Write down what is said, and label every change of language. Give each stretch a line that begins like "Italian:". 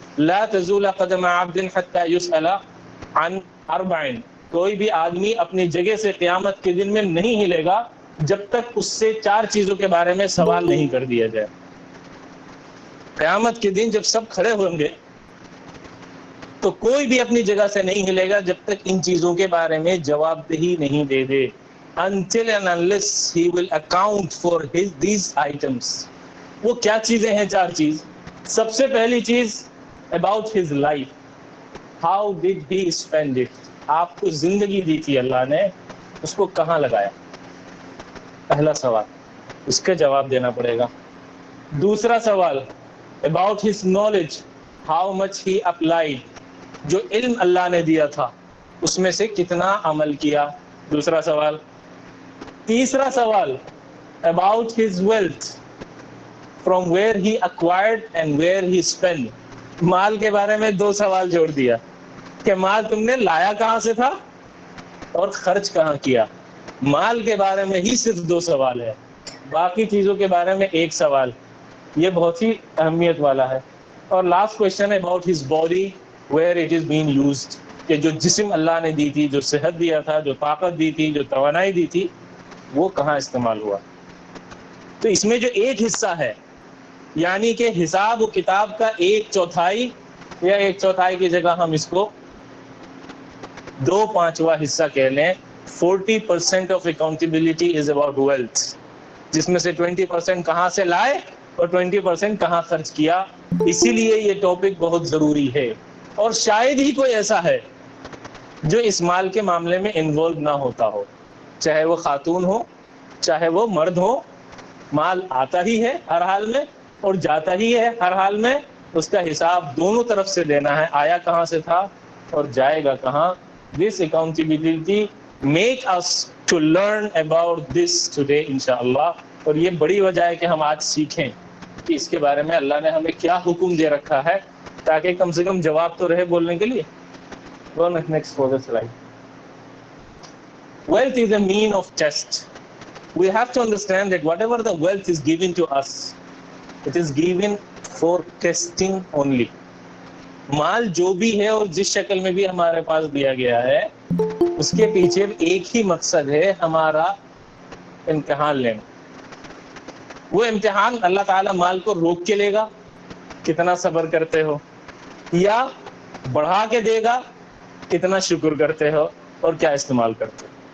Arabic: لا تزول قدم عبد حتى يسأل عن اربع،
Urdu: کوئی بھی آدمی اپنی جگہ سے قیامت کے دن میں نہیں ہلے گا جب تک اس سے 4 چیزوں کے بارے میں سوال نہیں کر دیا جائے. قیامت کے دن جب سب کھڑے ہوں گے تو کوئی بھی اپنی جگہ سے نہیں ہلے گا جب تک ان چیزوں کے بارے میں جواب دہی نہیں دے دے.
English: Until and unless he will account for these items.
Urdu: وہ کیا چیزیں ہیں 4 چیز؟ سب سے پہلی چیز
English: about his life. How did he spend it?
Urdu: آپ کو زندگی دی تھی اللہ نے، اس کو کہاں لگایا؟ پہلا سوال، اس کا جواب دینا پڑے گا. دوسرا سوال
English: about his knowledge. How much he applied.
Urdu: جو علم اللہ نے دیا تھا اس میں سے کتنا عمل کیا؟ دوسرا سوال. تیسرا سوال
English: about his wealth. From where he acquired and where he spent.
Urdu: مال کے بارے میں 2 سوال جوڑ دیا کہ مال تم نے لایا کہاں سے تھا اور خرچ کہاں کیا. مال کے بارے میں ہی صرف 2 سوال ہے، باقی چیزوں کے بارے میں 1 سوال. یہ بہت ہی اہمیت والا ہے. اور
English: last question
Urdu: ہے
English: about his body, where it is being used.
Urdu: کہ جو جسم اللہ نے دی تھی، جو صحت دیا تھا، جو طاقت دی تھی، جو توانائی دی تھی، وہ کہاں استعمال ہوا. تو اس میں جو ایک حصہ ہے یعنی کہ حساب و کتاب کا 1/4 یا 1/4 کی جگہ ہم اس کو 2/5 حصہ کہہ لیں.
English: 40% of accountability is about wealth،
Urdu: جس میں سے 20% کہاں سے لائے اور 20% کہاں خرچ کیا. اسی لیے یہ ٹاپک بہت ضروری ہے، اور شاید ہی کوئی ایسا ہے جو اس مال کے معاملے میں انوالو نہ ہوتا ہو، چاہے وہ خاتون ہو چاہے وہ مرد ہو. مال آتا ہی ہے ہر حال میں اور جاتا ہی ہے ہر حال میں، اس کا حساب دونوں طرف سے دینا ہے، آیا کہاں سے تھا اور جائے گا کہاں.
English: This accountability make us to learn about this today inshallah.
Urdu: اور یہ بڑی وجہ ہے کہ ہم آج سیکھیں کہ اس کے بارے میں اللہ نے ہمیں کیا حکم دے رکھا ہے، تاکہ کم سے کم جواب تو رہے بولنے کے لیے.
English: Next for the slide. Wealth is a mean of test. We have to understand that whatever the wealth is given to us, it is given for testing only.
Urdu: مال جو بھی ہے اور جس شکل میں بھی ہمارے پاس دیا گیا ہے اس کے پیچھے ایک ہی مقصد ہے, ہمارا امتحان لینا. وہ امتحان اللہ تعالیٰ مال کو روک کے لے گا, کتنا صبر کرتے ہو, یا بڑھا کے دے گا, کتنا شکر کرتے ہو اور کیا استعمال کرتے ہو.